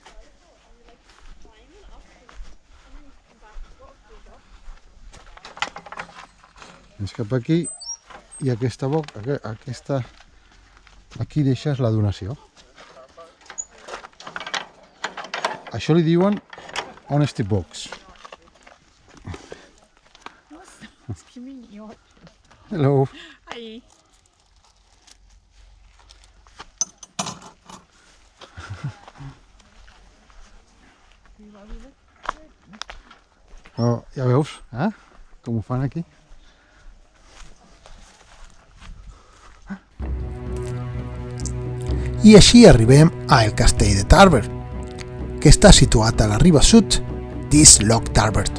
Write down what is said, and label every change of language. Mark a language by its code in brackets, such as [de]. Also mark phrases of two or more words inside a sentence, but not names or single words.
[ca] Vens cap aquí i aquí deixes la donació. Això li diuen [en] honesty box. Hello. Hi. [ca] Oh, ja veus, com ho fan aquí. I així arribem al castell de Tarbert, que està situat a la riba sud d'East Tarbert.